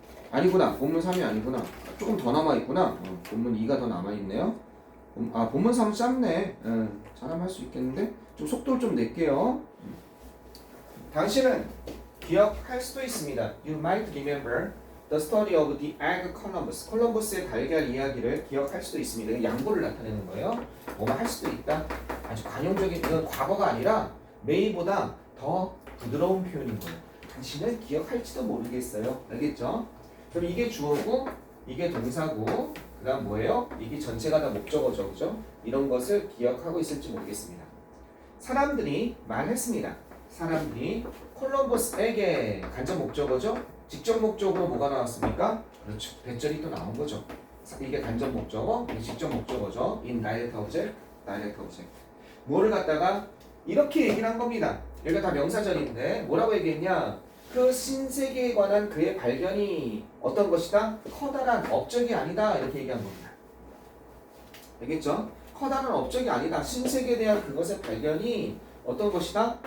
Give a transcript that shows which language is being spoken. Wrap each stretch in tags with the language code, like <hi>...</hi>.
<ko>아니구나. 본문 3이 아니구나. 조금 더 남아있구나. 본문 2가 더 남아있네요. 본문 3은 짧네. 잘하면 할 수 있겠는데? 좀 속도를 좀 낼게요. 당신은 기억할 수도 있습니다.</ko> <en>You might remember the story of the egg Columbus.</en> <ko>콜럼버스의 달걀 이야기를 기억할 수도 있습니다. 양보를 나타내는 거예요. 뭐만 할 수도 있다. 아주 관용적인 이건 과거가 아니라 may보다 더 부드러운 표현인 거예요. 당신은 기억할지도 모르겠어요. 알겠죠? 그럼 이게 주어고 이게 동사고 그 다음 뭐예요? 이게 전체가 다 목적어죠. 그죠? 이런 것을 기억하고 있을지 모르겠습니다. 사람들이 말했습니다. 사람들이 콜럼버스에게 간접 목적어죠? 직접 목적으로 뭐가 나왔습니까? 그렇죠. 배절이 또 나온 거죠. 이게 간접 목적어, 이게 직접 목적어죠.</ko> <en>indirect object, direct object.</en> <ko>뭐를 갖다가 이렇게 얘기를 한 겁니다. 여기가 다 명사절인데 뭐라고 얘기했냐? 그 신세계에 관한 그의 발견이 어떤 것이다? 커다란 업적이 아니다 이렇게 얘기한 겁니다. 알겠죠? 커다란 업적이 아니다. 신세계에 대한 그것의 발견이 어떤 것이다?</ko>